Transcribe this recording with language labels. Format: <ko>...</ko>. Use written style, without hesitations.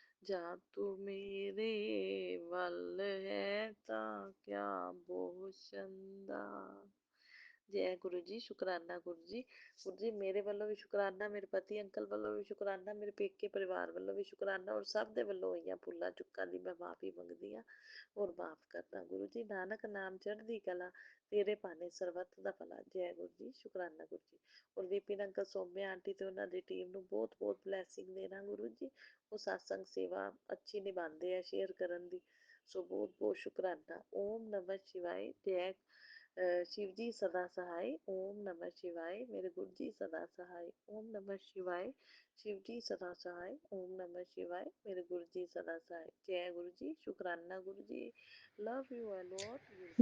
<pa>जा तू मेरे वल है ता क्या भूषण दा।</pa> <hi>जय गुरु जी, शुकराना गुरु जी।</hi> <pa>गुरु जी मेरे ਵੱਲੋਂ ਵੀ ਸ਼ੁਕਰਾਨਾ, ਮੇਰੇ ਪਤੀ ਅੰਕਲ ਵੱਲੋਂ ਵੀ ਸ਼ੁਕਰਾਨਾ, ਮੇਰੇ ਪੇਕੇ ਪਰਿਵਾਰ ਵੱਲੋਂ ਵੀ ਸ਼ੁਕਰਾਨਾ, ਔਰ ਸਭ ਦੇ ਵੱਲੋਂ ਹੋਈਆਂ ਭੁੱਲਾਂ ਚੁੱਕਾਂ ਦੀ ਮੈਂ ਮਾਫੀ ਮੰਗਦੀ ਹਾਂ ਔਰ ਮਾਫ ਕਰਦਾ। ਗੁਰੂ ਜੀ ਨਾਨਕ ਨਾਮ ਚੜ੍ਹਦੀ ਕਲਾ, ਤੇਰੇ ਭਾਣੇ ਸਰਬੱਤ ਦਾ ਭਲਾ। ਜੈ ਗੁਰੂ ਜੀ, ਸ਼ੁਕਰਾਨਾ ਗੁਰੂ ਜੀ। ਔਰ ਵਿਪਿਨ ਅੰਕਲ, ਸੌਮਿਆ ਆਂਟੀ ਤੇ ਉਹਨਾਂ ਦੀ ਟੀਮ ਨੂੰ ਬਹੁਤ ਬਹੁਤ ਬਲੈਸਿੰਗ ਦੇਣਾ ਗੁਰੂ ਜੀ। ਉਹ ਸਤਸੰਗ ਸੇਵਾ ਅੱਛੀ ਨਿਭਾਉਂਦੇ ਆ ਸ਼ੇਅਰ ਕਰਨ ਦੀ, ਸੋ ਬਹੁਤ ਬਹੁਤ ਸ਼ੁਕਰਾਨਾ।</pa> <hi>ਓਮ ਨਮः शिवाय। जय शिव जी सदा सहाय। ओम नमः शिवाय। मेरे गुरु जी सदा सहाय। ओम नमः शिवाय। शिव जी सदा सहाय। ओम नमः शिवाय। मेरे गुरु जी सदा सहाय। जय गुरु जी, शुकराना गुरु जी।</hi> <en>Love you all.</en>